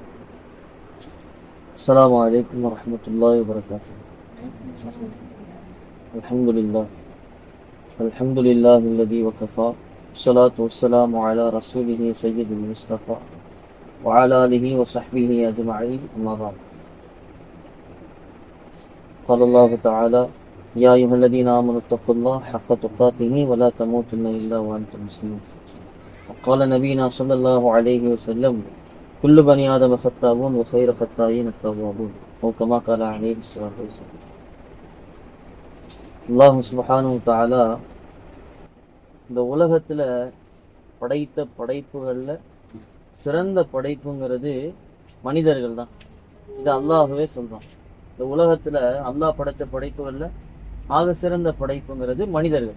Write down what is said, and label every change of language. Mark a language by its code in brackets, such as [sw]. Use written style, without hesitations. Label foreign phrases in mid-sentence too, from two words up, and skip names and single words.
[ar] السلام عليكم ورحمة الله وبركاته. الحمد لله الذي وكفى الصلاة والسلام على رسوله سيد المصطفى وعلى آله وصحبه أجمعين. أما بعد. قال الله تعالى يا أيها الذين آمنوا اتقوا الله حق تقاته ولا تموتن إلا وأنتم مسلمون. وقال نبينا صلى الله عليه وسلم كل بني آدم خطاؤون وخير خطائين التوابون أو كما قال عليه الصلاة والسلام. [ta] அல்லாஹ் [ar] سبحانه وتعالى [ta] இந்த உலகத்துல படைத்த படைப்புகள்ல சிறந்த படைப்புங்கிறது மனிதர்கள் தான். இது அல்லாஹ்வே சொல்றான். இந்த உலகத்துல அல்லாஹ் படைத்த படைப்புகள்ல ஆக சிறந்த படைப்புங்கிறது மனிதர்கள்.